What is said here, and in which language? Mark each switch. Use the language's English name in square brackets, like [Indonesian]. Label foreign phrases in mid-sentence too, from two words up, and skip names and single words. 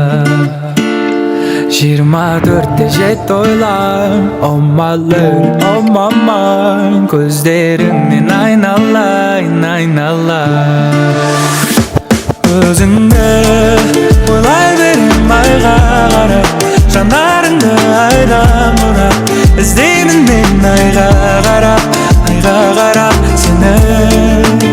[Kazakh] 24-те жетті ойлар, [English] oh my love, oh my mind, [Kazakh] көздеріңнен айналайын, айналайын. Өзіңді ойлай берем айға қарап, жанарыңды айдан бұрап, іздеймін мен айға қарап сені.